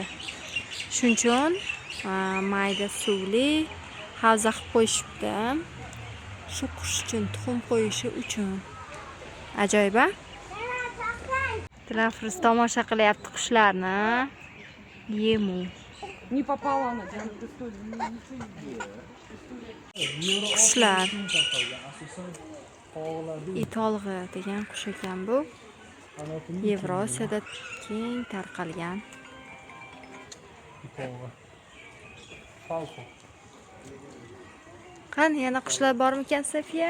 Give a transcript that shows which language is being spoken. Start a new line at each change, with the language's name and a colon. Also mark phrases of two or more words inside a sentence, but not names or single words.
Uzbek: Shuning uchun mayda suvli havza qilib qo'yishibdi. Shu qush uchun tuxum qo'yishi uchun. Ajoyib-a? Dilafruz tomosha qilyapti qushlarni. Yemu.
Russian: Не попала она.
Uzbek: Qushlar. Itolg'i degan qush ekan bu. Yevrosiyada keng tarqalgan. Qani yana qushlar bormikan Safiya?